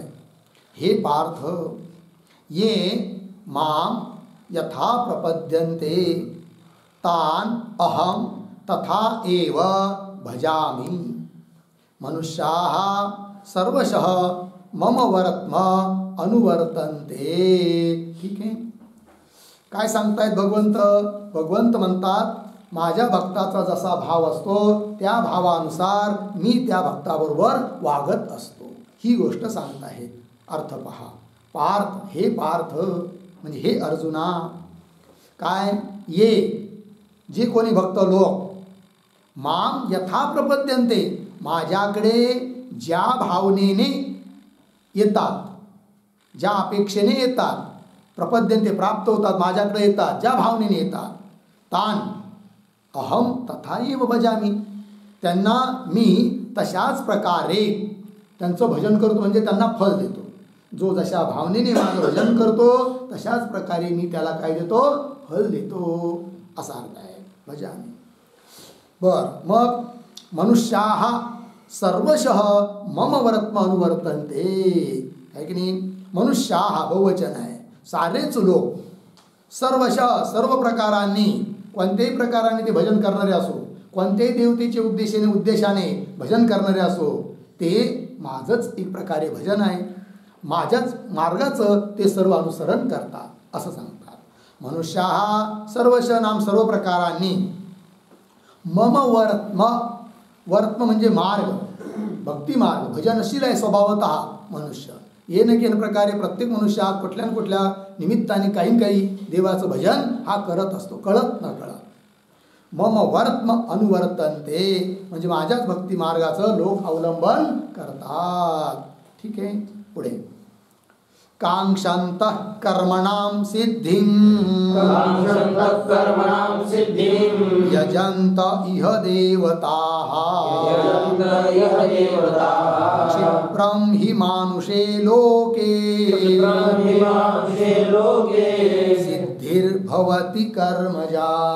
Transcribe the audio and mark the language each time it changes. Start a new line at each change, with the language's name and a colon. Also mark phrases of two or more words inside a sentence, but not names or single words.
Sanskrit: हे पार्थ, ये मां यथा प्रपद्यन्ते तान् अहं तथा एव भजामि मनुष्याः सर्वशः मम वर्त्म अनुवर्तन्ते.
Marathi: ठीक आहे. काय सांगतायत भगवंत? भगवंत म्हणतात माझ्या भक्ताचा जसा भाव असतो त्या भावानुसार मी त्या भक्ताबरोबर वागत असतो. ही गोष्ट सांगत आहेत. अर्थ पहा. पार्थ, हे पार्थ म्हणजे हे अर्जुना, काय ये जे कोणी भक्त लोक
Sanskrit: माम यथा प्रपद्यन्ते
Marathi: माझ्याकडे ज्या भावनेने येतात, ज्या अपेक्षेने येतात, प्रपद्यन्ते प्राप्त होतात, माझ्याकडे येतात, ज्या भावनेने येतात,
Sanskrit: तान अहम तथा एव भजामी
Marathi: त्यांना मी तशाच प्रकारे त्यांचं भजन करतो, म्हणजे त्यांना फल देतो. जो जशा भावनेने माझं भजन करतो तशाच प्रकारे मी त्याला काय देतो? फल देतो, असा अर्थ आहे भजामी.
Sanskrit: बर, मग मनुष्याः सर्वशः मम वर्त्म अनुवर्तन्ते,
Marathi: आहे की नाही. मनुष्याः बहुवचन आहे. सारेच लोक सर्वशः सर्व प्रकारांनी, कोणत्याही प्रकाराने ते भजन करणारे असो, कोणत्याही देवतेचे उद्देशाने भजन करणारे असो, ते माझंच एक प्रकारे भजन आहे, माझ्याच मार्गाचं ते सर्व अनुसरण करतात, असं सांगतात.
Sanskrit: मनुष्याः सर्वशः
Marathi: नाम सर्व प्रकारांनी
Sanskrit: मम वर्त्म,
Marathi: वर्त्म म्हणजे मार्ग, भक्ती मार्ग, भजनशील आहे स्वभावतः मनुष्य.
Sanskrit: ये न केन प्रकारे प्रत्येक मनुष्य हा कुठल्या न कुठल्या निमित्ताने काही देवाचं भजन हा करत असतो, कळत न कळत.
Marathi: मम वर्त्म अनुवर्तन्ते म्हणजे माझ्याच भक्ती मार्गाचं लोक अवलंबन करतात. ठीक आहे, पुढे
Sanskrit: कांक्षन्तः कर्मणां सिद्धिं यजन्त इह देवताः क्षिप्रं हि मानुषे लोके सिद्धिर्भवति कर्मजा.